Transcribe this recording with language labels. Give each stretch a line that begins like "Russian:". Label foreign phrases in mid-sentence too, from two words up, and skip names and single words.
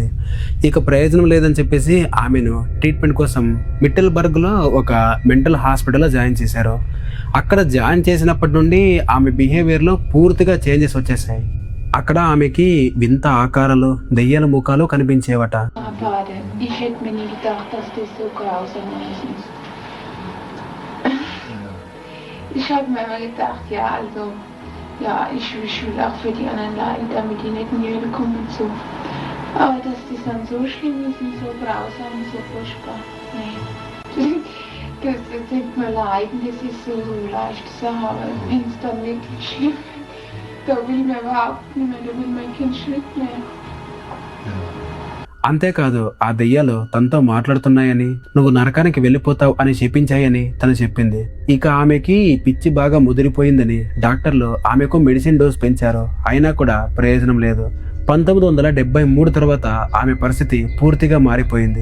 Telugu: ఇక ప్రయోజనం లేదని చెప్పేసి ఆమెను ట్రీట్మెంట్ కోసం మిట్టెల్బర్గ్ లో ఒక
English: mental hospital
Telugu: జాయిన్ చేశారు. అక్కడ జాయిన్ చేసినప్పటి నుండి ఆమె బిహేవియర్లో పూర్తిగా చేంజెస్ వచ్చేసాయి. అక్కడ ఆమెకి వింత ఆకారాలు, దెయ్యాల ముఖాలు కనిపించేవట.
German: Ich habe mir immer gedacht, ja, also, ja, ich will auch für die anderen leiden, damit die nicht in die Hölle kommen und so. Aber dass das dann so schlimm ist und so grausam und so furchtbar, nee. Das tut mir leid, das ist so leicht zu sagen, aber wenn es dann wirklich schlimm wird, da will mir überhaupt nicht mehr, da will mein Kind Schnitt mehr.
Telugu: అంతేకాదు, ఆ దెయ్యాలు తనతో మాట్లాడుతున్నాయని, నువ్వు నరకానికి వెళ్ళిపోతావు అని చెప్పించాయని తను చెప్పింది. ఇక ఆమెకి పిచ్చి బాగా ముదిరిపోయిందని డాక్టర్లు ఆమెకు
English: medicine dose
Telugu: పెంచారు. అయినా కూడా ప్రయోజనం లేదు. 1973 తర్వాత ఆమె పరిస్థితి పూర్తిగా మారిపోయింది.